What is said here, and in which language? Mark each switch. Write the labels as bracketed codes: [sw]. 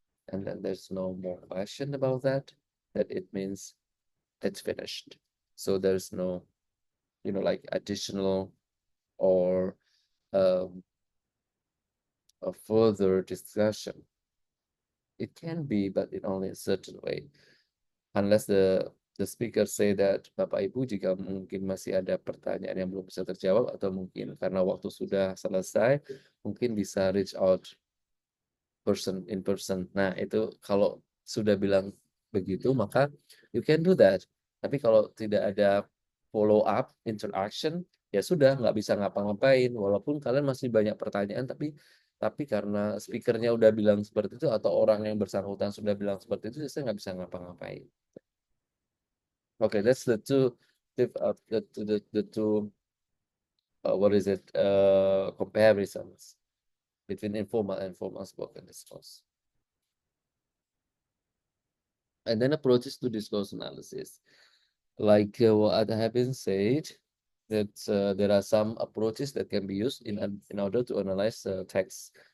[en] And then there's no more question about that it means it's finished. So there's no, like additional or a further discussion. It can be, but in only a certain way. Unless the speaker say that [id] Bapak Ibu jika mungkin masih ada pertanyaan yang belum bisa terjawab atau mungkin karena waktu sudah selesai, mungkin bisa [en] reach out in person. [id] Nah, itu kalau sudah bilang begitu, maka [en] you can do that. [id] Tapi kalau tidak ada follow up, interaction, ya sudah nggak bisa ngapa-ngapain. Walaupun kalian masih banyak pertanyaan, tapi karena speakernya udah bilang seperti itu atau orang yang bersangkutan sudah bilang seperti itu, saya nggak bisa ngapa-ngapain. [en] Okay, that's the two, the two, what is it, comparisons between informal and formal spoken discourse. And then approaches to discourse analysis. Like what I have been said, that there are some approaches that can be used in order to analyze text.